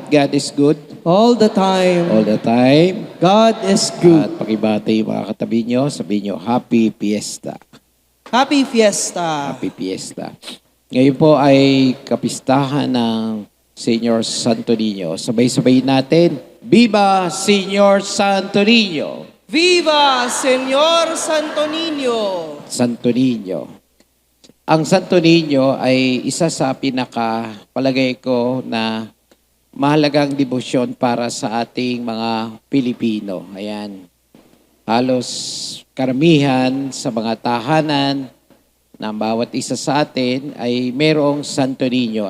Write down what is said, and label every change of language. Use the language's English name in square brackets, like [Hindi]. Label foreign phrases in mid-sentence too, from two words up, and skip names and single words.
[English] God is good All the time, all the time. God is good. [Filipino] At pakibati yung mga katabi nyo, sabihin nyo, [English] Happy Fiesta. Happy Fiesta! Happy Fiesta. [Filipino] Ngayon po ay kapistahan ng Senior Santo Niño. Sabay-sabay natin, [Spanish] Viva Senior Santo Niño! Viva Señor Santo Niño! Santo Niño. [Filipino] Ang Santo Niño ay isa sa palagay ko na mahalagang debosyon para sa ating mga Pilipino. Ayan. Halos karamihan sa mga tahanan ng bawat isa sa atin ay mayroong Santo Niño.